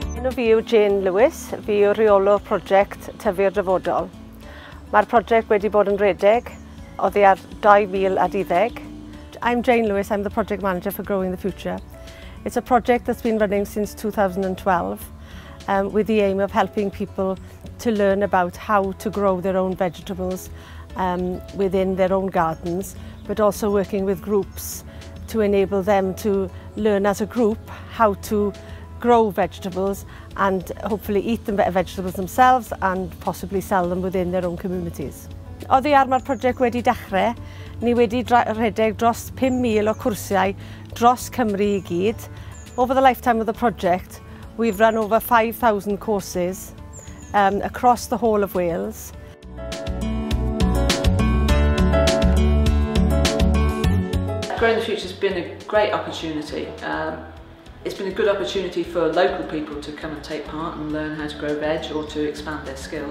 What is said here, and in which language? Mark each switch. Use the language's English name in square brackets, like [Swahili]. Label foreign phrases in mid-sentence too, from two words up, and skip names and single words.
[Welsh] Enw fi yw Jane Lewis, fi yw reolwr prosiect Tyfu'r dyfodol. Mae'r prosiect wedi bod yn redeg oddi ar 2012. [English] I'm Jane Lewis, I'm the project manager for Growing the Future. It's a project that's been running since 2012 with the aim of helping people to learn about how to grow their own vegetables within their own gardens, but also working with groups to enable them to learn as a group how to grow vegetables and hopefully eat the vegetables themselves and possibly sell them within their own communities. [Welsh] Oddi ar mae'r prosiect wedi dechrau, ni wedi rhedeg dros 5,000 o cwrsiau dros Cymru i gyd. [English] Over the lifetime of the project, we've run over 5,000 courses across the whole of Wales. Growing the Future has been a great opportunity. It's been a good opportunity for local people to come and take part and learn how to grow veg or to expand their skills.